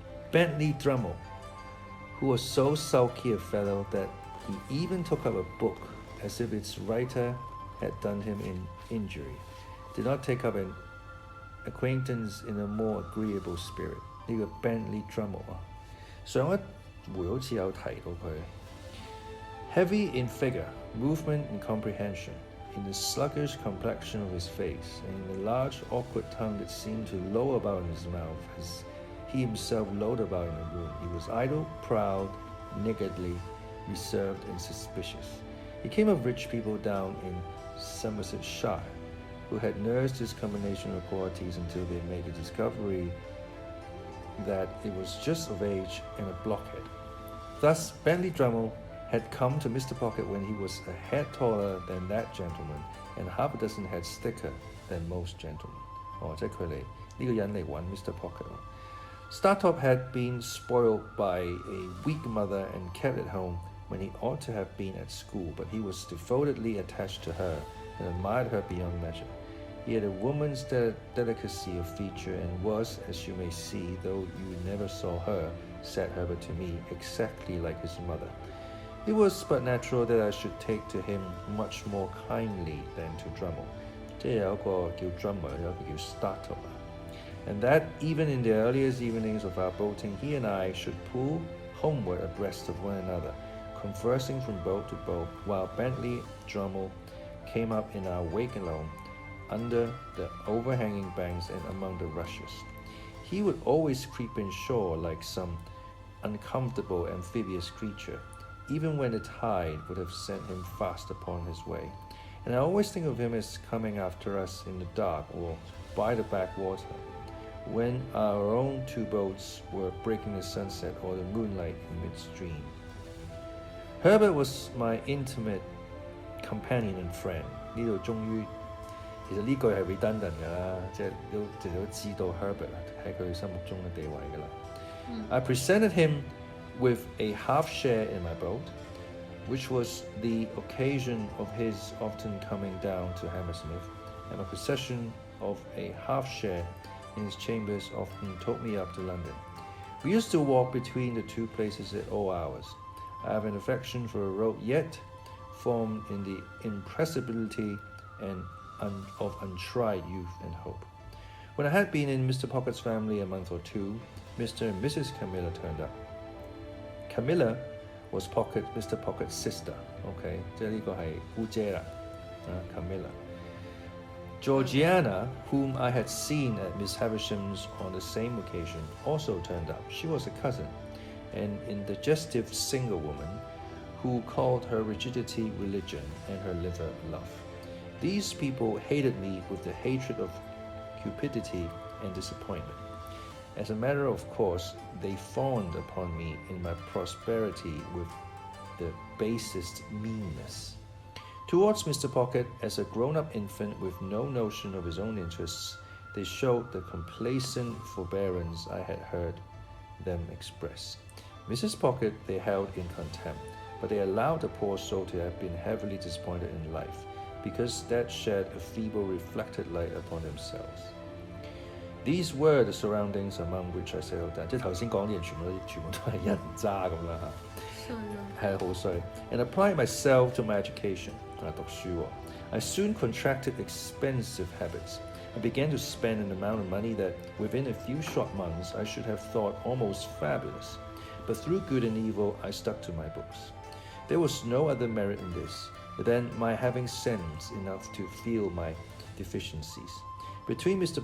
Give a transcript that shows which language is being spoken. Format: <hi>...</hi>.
<en>Bentley Drummle, who was so sulky a fellow that he even took up a book as if its writer had done him an injury, did not take up an acquaintance in a more agreeable spirit.</en> <yue>呢個 Bentley Drummle 上一回好似有提到佢。</yue> <en>Heavy in figure, movement and comprehension, in the sluggish complexion of his face, and in the large awkward tongue that seemed to loll about in his mouth as he himself lolled about in the room, he was idle, proud, niggardly, reserved and suspicious. He came of rich people down in Somersetshire, who had nursed his combination of qualities until they made the discovery that it was just of age and a blockhead. Thus, Bentley Drummle had come to Mr. Pocket when he was a head taller than that gentleman and half a dozen heads thicker than most gentlemen.</en> <yue>即係佢嚟呢個人嚟揾 Mr. Pocket。</yue> <en>Startop had been spoiled by a weak mother and kept at home when he ought to have been at school, but he was devotedly attached to her and admired her beyond measure. He had a woman's delicacy of feature and was, as you may see, though you never saw her, said Herbert to me, exactly like his mother. It was but natural that I should take to him much more kindly than to Drummle.</en> <yue>即係有一個叫 Drummer， 有一個叫 Startop.</yue> <en>And that even in the earliest evenings of our boating, he and I should pull homeward abreast of one another, conversing from boat to boat, while Bentley Drummle came up in our wake alone, under the overhanging banks and among the rushes. He would always creep inshore like some uncomfortable amphibious creature, even when the tide would have sent him fast upon his way. And I always think of him as coming after us in the dark or by the backwater, when our own two boats were breaking the sunset or the moonlight in midstream. Herbert was my intimate companion and friend.</en> <yue>呢度終於其實呢句係 redundant 㗎啦，即係都知道 Herbert 喺佢心目中嘅地位㗎啦。</yue> <en>I presented him with a half share in my boat, which was the occasion of his often coming down to Hammersmith, and my possession of a half share in his chambers often took me up to London. We used to walk between the two places at all hours. I have an affection for a road yet formed in the impressibility and of untried youth and hope. When I had been in Mr. Pocket's family a month or two, Mr. and Mrs. Camilla turned up. Camilla was Mr. Pocket's sister.</en> <yue>OK， 即係呢個係姑姐啦，Camilla.</yue> <en>Georgiana, whom I had seen at Miss Havisham's on the same occasion, also turned up. She was a cousin, an indigestive single woman, who called her rigidity religion and her liver love. These people hated me with the hatred of cupidity and disappointment, As a matter of course, they fawned upon me in my prosperity with the basest meanness. Towards Mr. Pocket, as a grown-up infant with no notion of his own interests, they showed the complacent forbearance I had heard them express. Mrs. Pocket they held in contempt, but they allowed the poor soul to have been heavily disappointed in life, because that shed a feeble reflected light upon themselves. These were the surroundings among which I settled down.</en> <yue>即係頭先講啲嘢全部都係人渣咁啦嚇，係好衰。</yue> <en>And applied myself to my education.</en> <yue>讀書喎。</yue> <en>I soon contracted expensive habits. I began to spend an amount of money that, within a few short months, I should have thought almost fabulous. But through good and evil, I stuck to my books. There was no other merit in this than my having sense enough to feel my deficiencies. Between Mr.</en>